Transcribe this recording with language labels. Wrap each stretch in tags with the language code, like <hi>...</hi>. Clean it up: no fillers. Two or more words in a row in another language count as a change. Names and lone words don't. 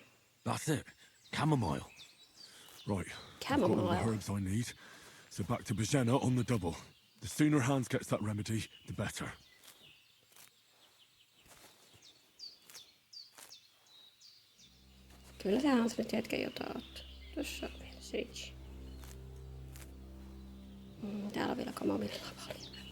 <en>That's it, chamomile. Right, I've got all the herbs I need. So back to Bajena on the double. The sooner Hans gets that remedy, the better.</en> <fi>Kyllä se Hans nyt hetken jotain ottaa. Tuossa on vielä sage. Täällä on vielä kamomillaa paljon.</fi>